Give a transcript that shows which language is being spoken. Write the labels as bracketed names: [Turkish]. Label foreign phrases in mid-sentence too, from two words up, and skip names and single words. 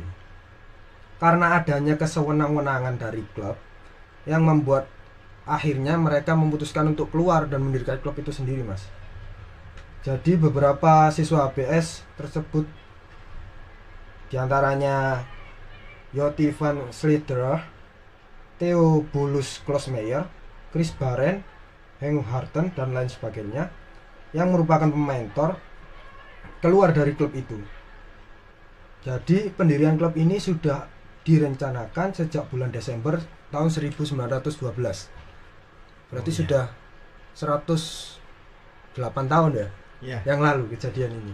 [Indonesian] Karena adanya kesewenang-wenangan dari klub yang membuat akhirnya mereka memutuskan untuk keluar dan mendirikan klub itu sendiri, Mas. Jadi beberapa siswa HBS tersebut, diantaranya Joti van Slidre, Theo Bulus Klosmeyer, Chris Baren, Henk Harten, dan lain sebagainya, yang merupakan pemain Tor, keluar dari klub itu. Jadi pendirian klub ini sudah direncanakan sejak bulan Desember tahun 1912. Berarti sudah 108 tahun ya, yang lalu kejadian ini.